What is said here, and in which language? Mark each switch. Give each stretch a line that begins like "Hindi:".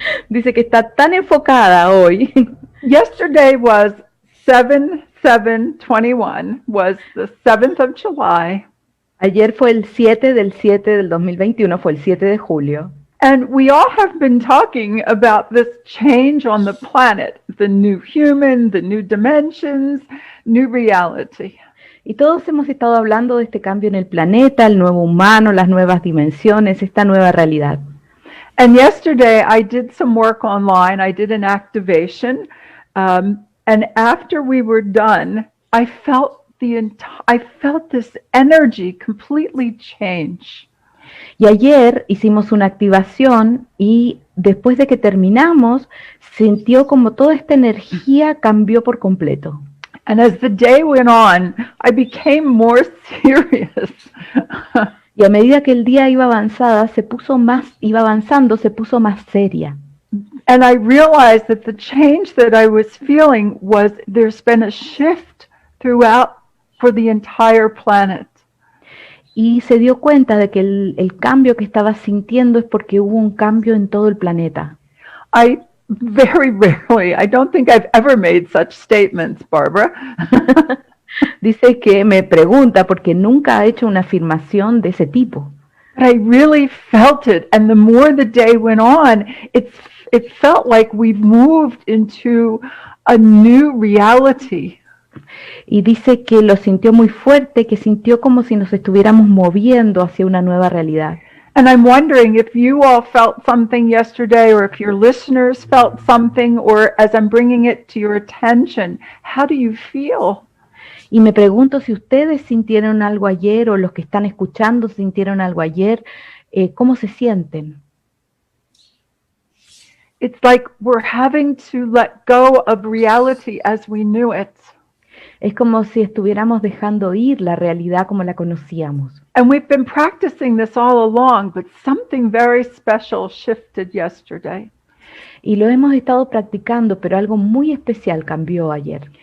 Spanish: Dice que está tan enfocada hoy.
English: Yesterday was 7/7/21, was the 7th of July.
Spanish: Ayer fue el 7 del 2021, fue el 7 de julio.
English: And we all have been talking about this change on the planet, the new human, the new dimensions, new reality.
Spanish: Y todos hemos estado hablando de este cambio en el planeta, el nuevo humano, las nuevas dimensiones, esta nueva realidad.
English: And yesterday I did some work online. I did an activation, and after we were done, I felt this energy completely change.
Spanish: Y ayer hicimos una activación y después de que terminamos, sintió como toda esta energía cambió por completo.
English: And as the day went on, I became more serious.
Spanish: Y a medida que el día iba avanzando, se puso más seria.
English: And I realized that the change that I was feeling was there's been a shift throughout for the entire planet.
Spanish: Y se dio cuenta de que el cambio que estaba sintiendo es porque hubo un cambio en todo el planeta.
English: I don't think I've ever made such statements, Barbara.
Spanish: Dice que me pregunta porque nunca ha hecho una afirmación de ese tipo.
English: But I really felt it, and the more the day went on, it felt like we've moved into a new reality.
Spanish: Y dice que lo sintió muy fuerte, que sintió como si nos estuviéramos moviendo hacia una nueva realidad.
English: And I'm wondering if you all felt something yesterday, or if your listeners felt something, or as I'm bringing it to your attention, how do you feel?
Spanish: Y me pregunto si ustedes sintieron algo ayer, o los que están escuchando sintieron algo ayer, ¿cómo se sienten?
English: It's like we're having to let go of reality as we knew it.
Spanish: Es como si estuviéramos dejando ir la realidad como la conocíamos.
English: And we've been practicing this all along, but something very special shifted yesterday.
Spanish: Y lo hemos estado practicando, pero algo muy especial cambió ayer.